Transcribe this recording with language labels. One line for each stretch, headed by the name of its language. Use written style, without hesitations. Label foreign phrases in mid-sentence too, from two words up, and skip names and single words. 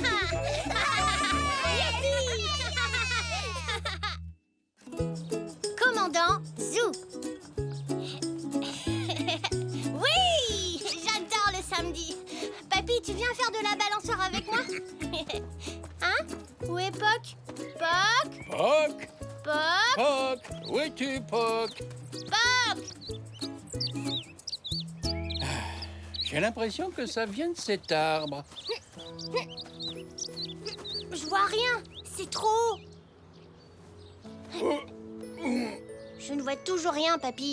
French: Youpi! Commandant Zou. Oui, j'adore le samedi. Papy, tu viens faire de la balançoire avec moi? Hein? Où est Poc? Poc? Poc? Poc? Poc! Où es-tu, Poc? J'ai l'impression que ça vient de cet arbre. Je vois rien, c'est trop haut. Je ne vois toujours rien, papy.